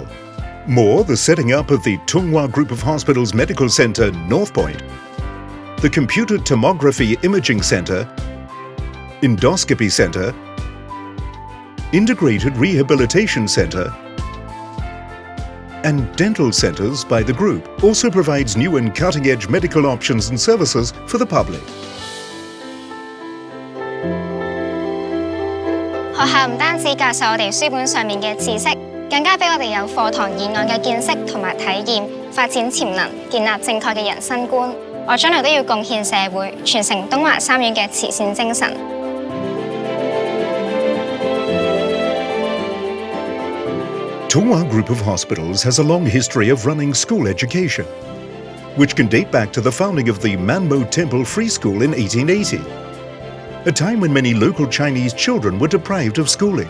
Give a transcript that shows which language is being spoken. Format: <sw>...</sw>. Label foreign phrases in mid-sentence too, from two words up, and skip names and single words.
<en>More, the setting up of the TWGH Group of Hospitals Medical Center, North Point, the Computer Tomography Imaging Center, Endoscopy Center, Integrated Rehabilitation Center, and dental centers by the group also provides new and cutting-edge medical options and services for the public.</en> <yue>學校唔單止教授我哋書本上面嘅知識，更加俾我哋有課堂以外嘅見識同埋體驗，發展潛能，建立正確嘅人生觀。我將來都要貢獻社會，傳承東華三院嘅慈善精神。</yue> <en>TWGH Group of Hospitals has a long history of running school education. which can date back to the founding of the Manmo Temple Free School in 1880, a time when many local Chinese children were deprived of schooling.</en>